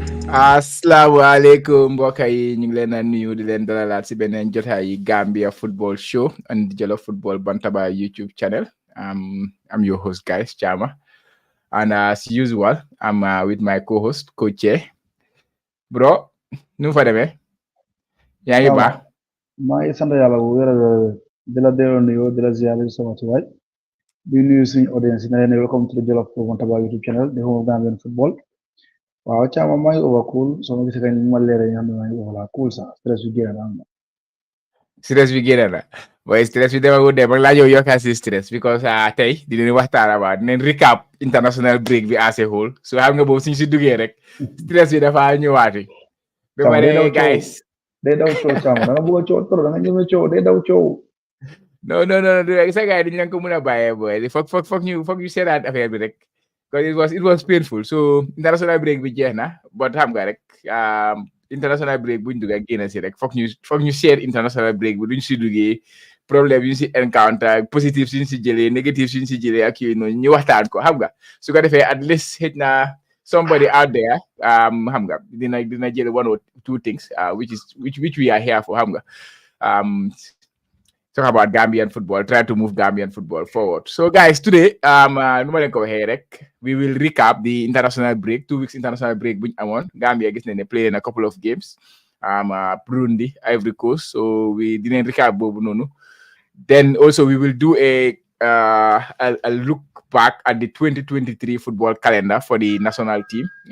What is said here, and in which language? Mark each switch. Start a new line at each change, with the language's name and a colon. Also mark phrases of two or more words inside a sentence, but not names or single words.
Wolof: Asalaamaaleykum mbokk yi ñu ngi leen a nuyu di leen dalalaat si beneen jotaay
English: Gambia Football Show on the Jollof Football Bantaba YouTube channel. I'm your host, guys, Chama. And as usual, I'm with my co-host, Coach. Bro,
Wolof: nu fa demee yaa ngi Chama baax. maa ngi sant yàlla bu wér a wér di la delloo nuyoo di la ziare di sama tuwaay di nuyu suñu audience yi ne leen
English: welcome to the Jollof Football Bantaba YouTube channel
Wolof: di
English: home of Gambian football
Wolof: waaw Chama maa ngi over cool soo ma gisee kañ ma leeree ñu xam ne maa ngi over la cool sax stress bi génn na am na. Stress bi génn na waaye stress bi demagul de ba laa ñëw yokkaat si stress because tey dinañ waxtaan about dinañ
English: recap international break
Wolof: bi
English: as a whole
Wolof: so xam nga boobu suñ si duggee rek stress bi dafa ñëwaati. ba Chama day daw pare coow guys. day daw coow Chama da nga bëgg a coow trop da nga ñeme coow day daw coow. non sa gars yi dañu leen ko mën a bàyyee booy foog ñu seetaat affaire bi rek
English: because it was painful
Wolof: so
English: international break
Wolof: bi jeex na but xam nga rek
English: international break
Wolof: buñ dugg ak génn si rek foog ñu seet
English: international break
Wolof: bi duñ si duggee problème yu ñu si encounter positif suñ si jëlee négatif suñ si jëlee ak yooyu noonu ñu waxtaan ko xam nga su ko defee
English: at least
Wolof: xëj na
English: somebody out there
Wolof: xam nga dina jël
English: one or two things which we are here for
Wolof: xam nga
English: talk about Gambian football, try to move Gambian football forward. So, guys, today, we will recap the international break, 2 weeks international break. Gambia is playing in a couple of games. Burundi, Ivory Coast. So we didn't recap
Wolof: Bobu Nono.
English: Then also we will do a look back at the 2023 football calendar for the national team.